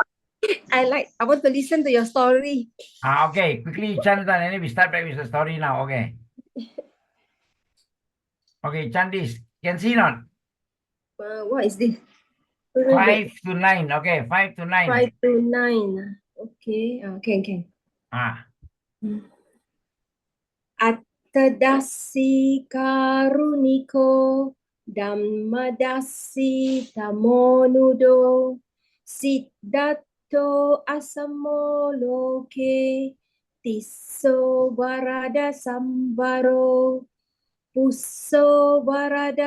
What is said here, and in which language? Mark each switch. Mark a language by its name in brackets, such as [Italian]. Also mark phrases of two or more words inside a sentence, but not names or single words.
[English] I want to listen to your story. Okay, quickly, chant and then we start back with the story now. Okay. Okay, chant this. Can see not? What is this? 5 to 9. Okay, 5 to 9. 5 to 9. Okay. Can. Ah. [Pali] Attadasi karuniko Dhammadasi tamonudo Siddhato asamoloke Tisso varada sambaro Pusso varada